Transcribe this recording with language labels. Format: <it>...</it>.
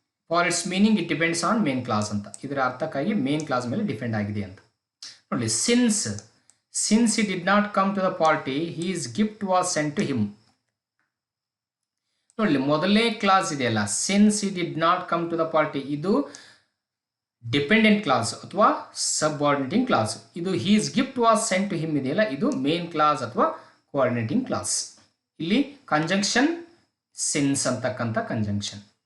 <en>for its meaning it depends on main class</en> <kn>ಅಂತ. ಇದರ ಅರ್ಥಕ್ಕಾಗಿ main clause ಮೇಲೆ depend ಆಗಿದೆ ಅಂತ ನೋಡಿ.</kn> <en>Since he did not come to the party, his gift was sent to him.</en> <kn>ನೋಡಿ, ಮೊದಲನೇ class ಇದೆಯಲ್ಲ,</kn> <en>since he did not come to the party,</en> <kn>ಇದು ಡಿಪೆಂಡೆಂಟ್ ಕ್ಲಾಸ್ ಅಥವಾ ಸಬಾರ್ಡಿನೇಟಿಂಗ್ ಕ್ಲಾಸ್. ಇದು</kn> <en>his gift was sent to him</en> <kn>ಇದೆಯಲ್ಲ, ಇದು main clause ಅಥವಾ coordinating class. ಇಲ್ಲಿ ಕಂಜಂಕ್ಷನ್ ಸಿನ್ಸ್ ಅಂತಕ್ಕಂಥ ಕಂಜಂಕ್ಷನ್.</kn>